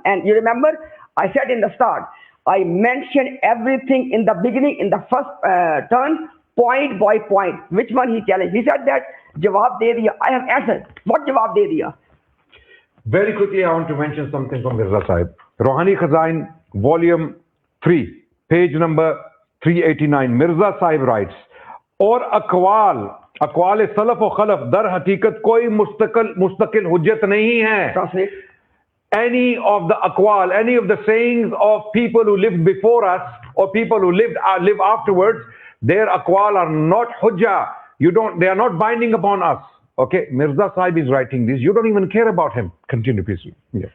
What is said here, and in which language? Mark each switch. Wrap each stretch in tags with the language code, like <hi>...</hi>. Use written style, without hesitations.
<en>And you remember, I said in the start, I mentioned everything in the beginning, in the first turn, point by point. Which one he challenged? He said that,</en> <ur>Jawab de diya.</ur> <en>I have answered. What</en> <ur>Jawab de diya?</ur> <en>Very quickly, I want to mention something from Mirza Sahib. Rohani Khazain, volume 3, page number 389. Mirza Sahib writes,</en> <ur>और अक़वाल self और खलफ़ दर हकीकत कोई मुस्तकिल हुज्जत नहीं है.</ur> <en>Any of the aqwal, any of the sayings of people who lived before us or people who live afterwards, their aqwal are not hujjah. They are not binding upon us. Okay, Mirza Sahib is writing this. You don't even care about him. Continue, please. Yeah.</en>